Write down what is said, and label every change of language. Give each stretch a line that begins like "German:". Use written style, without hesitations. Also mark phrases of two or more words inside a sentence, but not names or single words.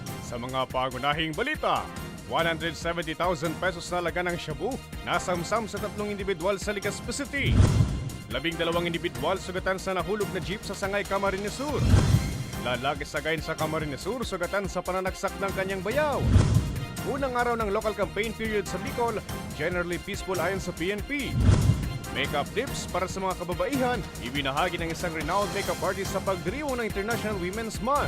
Filipino: Sa mga pangunahing balita, 170,000 pesos na laga ng shabu nasamsam sa 3 individual sa Legazpi City. 12 individual sugatan sa nahulog na jeep sa Sangay, Camarines Sur. Lalaki sagayin sa Camarines Sur sugatan sa pananaksak ng kanyang bayaw. Unang araw ng local campaign period sa Bicol,
English: generally peaceful
Filipino: ayon sa PNP.
English: Makeup tips
Filipino: para sa mga kababaihan, ibinahagi ng isang
English: renowned makeup artist
Filipino: sa pagdiriwang ng International Women's Month.